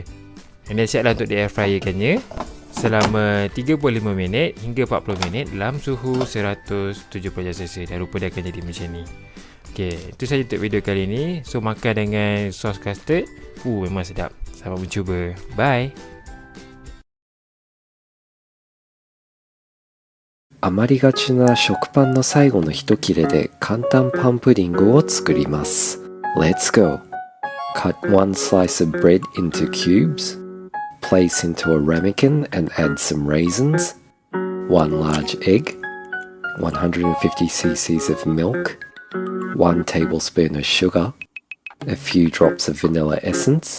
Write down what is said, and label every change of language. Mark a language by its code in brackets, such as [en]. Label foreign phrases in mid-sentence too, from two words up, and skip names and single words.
[en] And then [ms] siaplah untuk di air fryerkannya selama 35 minit hingga 40 minit dalam suhu 170 darjah Celsius. Dan rupa dia akan jadi macam ni. Okay, itu sahaja untuk video kali ni. So makan dengan sos custard, memang sedap. Selamat mencuba. Bye. [ja] 余りがちな食パンの最後の一切れで簡単パンプディングを作ります。 [en] Let's go! Cut 1 slice of bread into cubes. Place into a ramekin and add some raisins, 1 large egg, 150 cc's of milk, 1 tablespoon of sugar, a few drops of vanilla essence.